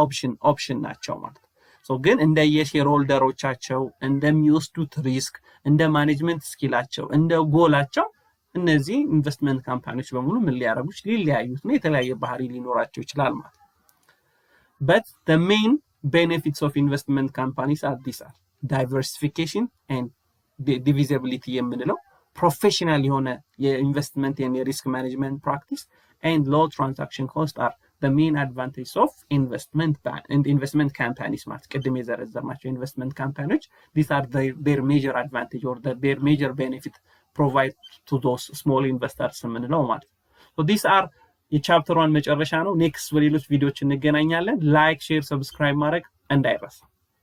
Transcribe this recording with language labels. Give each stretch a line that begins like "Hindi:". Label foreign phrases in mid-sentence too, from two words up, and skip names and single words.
Amharic: ኦፕሽን ናቸው ማለት ነው። ሶ ግን እንደ የሼር ሆልደሮቻቸው እንደሚወስዱት ሪስክ እንደ ማኔጅመንት ስኪላቸው እንደ ጎላቸው እነዚህ ኢንቨስትመንት ካምፓኒዎች በሙሉ ምን ሊያደርጉት ሊለያዩት ነው የተለያየ ባህሪ ሊኖራቸው ይችላል ማለት ነው።
English: but the main benefits of investment companies are these are diversification and divisibility
Amharic: የምንለው ፕሮፌሽናል የሆነ የኢንቨስትመንት የሪስክ
English: management practice and low transaction cost are the main advantages of investment companies
Amharic: ማለት ቅድም የዘረዘርናቸው
English: investment companies. These are their major advantage or their major benefit provide to those small investors
Amharic: የምንለው ማለት።
English: so these are
Amharic: የቻፕተር 1 መጨረሻ ነው። ኔክስት በሌሎች ቪዲዮዎች እንገናኛለን።
English: like share subscribe
Amharic: ማድረግ እንዳይረሳ።